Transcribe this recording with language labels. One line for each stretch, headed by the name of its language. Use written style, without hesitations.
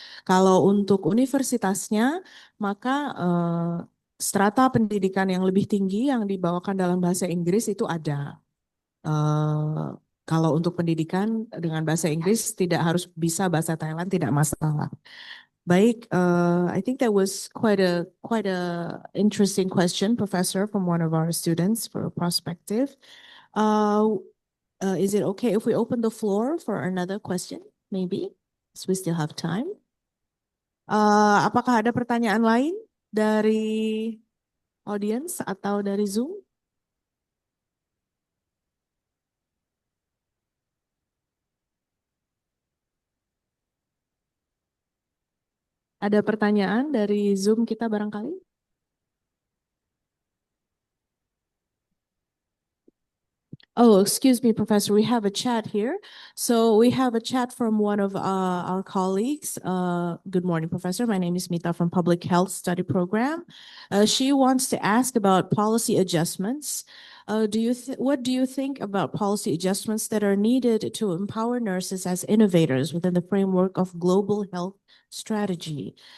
Indonesian: Kalau untuk universitasnya, maka strata pendidikan yang lebih tinggi yang dibawakan dalam bahasa Inggris itu ada. Kalau untuk pendidikan dengan bahasa Inggris tidak harus bisa bahasa Thailand, tidak masalah. Baik,
English: I think that was quite a interesting question, Professor, from one of our students for a perspective. Is it okay if we open the floor for another question? Maybe, so we still have time.
Indonesian: Apakah ada pertanyaan lain dari audience atau dari Zoom? Ada pertanyaan dari Zoom kita barangkali?
English: Oh, excuse me, Professor. We have a chat here. So we have a chat from one of our colleagues. Good morning, Professor. My name is Mita from Public Health Study Program. She wants to ask about policy adjustments. What do you think about policy adjustments that are needed to empower nurses as innovators within the framework of global health strategy?